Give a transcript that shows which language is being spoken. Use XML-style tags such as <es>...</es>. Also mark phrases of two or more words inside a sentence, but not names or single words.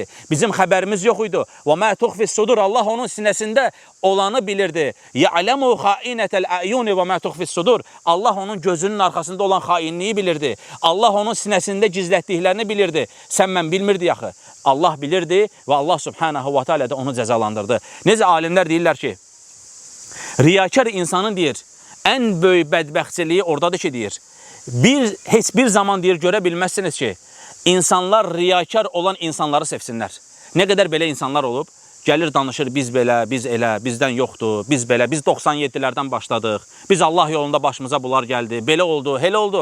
<az>Bizim xəbərimiz yox idi.</az> <ar>وما تخفي الصدور.</ar> <az>Allah onun sinəsində olanı bilirdi.</az> <ar>يعلم خائنة الأعين وما تخفي الصدور.</ar> <az>Allah onun gözünün arxasında olan xainliyi bilirdi. Allah onun sinəsində gizlətdiklərini bilirdi. Sən mən bilmirdi axı. Allah bilirdi və Allah</az> <ar>سبحانه وتعالى</ar> <az>da onu cəzalandırdı. Necə alimlər deyirlər ki, riyakar insanın deyir, ən böyük bədbəxtçiliyi oradadır ki, deyir, heç bir zaman deyir, görə bilməzsiniz ki, insanlar riyakar olan insanları sevsinlər. Nə qədər belə insanlar olub, gəlir danışır, biz belə, biz elə, bizdən yoxdur, biz belə, biz 97'lərdən başladıq, biz Allah yolunda başımıza bunlar gəldi, belə oldu, elə oldu.</az>